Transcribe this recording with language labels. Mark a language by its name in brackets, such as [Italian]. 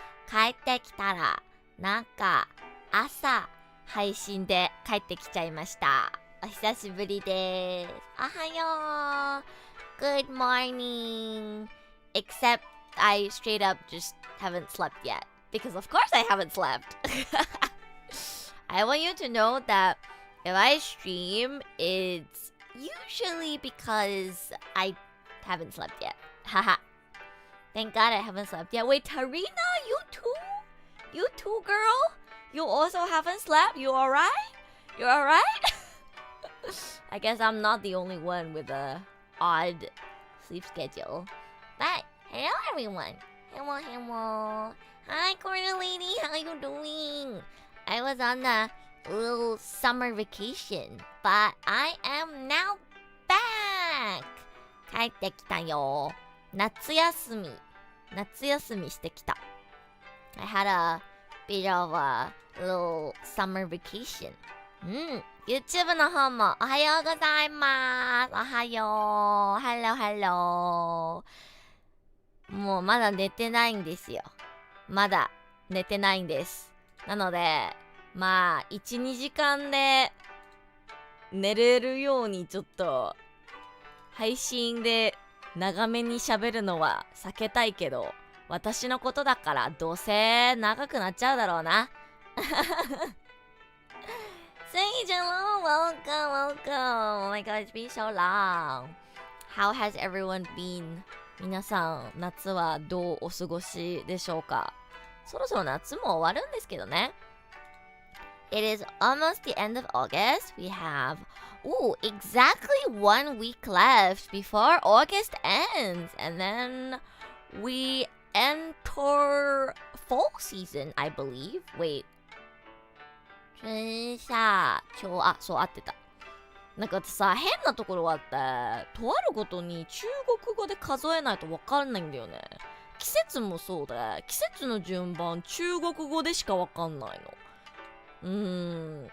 [Japanese] 帰ってきたらなんか朝配信で帰ってきちゃいました。お久しぶりです。おはよう [English] Good morning Except I straight up just haven't slept yet Because of course I haven't slept I want you to know that if I stream, it's usually because I haven't slept yet. Haha. Thank God I haven't slept yet. Wait, Tarina, you too? You too, girl? You also haven't slept? You alright? You alright? I guess I'm not the only one with a odd sleep schedule. But, hello everyone. Hello. Hi, corner lady. How you doing? I was on a little summer vacation, but I am now back! [Japanese] 帰ってきたよ。夏休みしてきた。 [English] I had a bit of a little summer vacation. [Japanese] YouTube の方もおはようございます。おはよう。Hello. もうまだ寝てないんですよ。まだ寝てないんです。なので、まあ、1、2時間で寝れるようにちょっと配信で長めに喋るのは避けたいけど、私のことだからどうせ長くなっちゃうだろうな。 [English] Sage, hello, welcome. Oh my god, it's been so long. How has everyone been? [Japanese] 皆さん、夏はどうお過ごしでしょうか？そろそろ夏も終わるんですけどね。 [English] It is almost the end of August. We have, exactly 1 week left before August ends. And then we enter fall season, I believe. [Japanese] Wait. 春夏秋、そう、合ってた。なんかさ、変なところがあって、とあるごとに中国語で数えないとわかんないんだよね。季節もそうで、季節の順番中国語でしかわかんないの。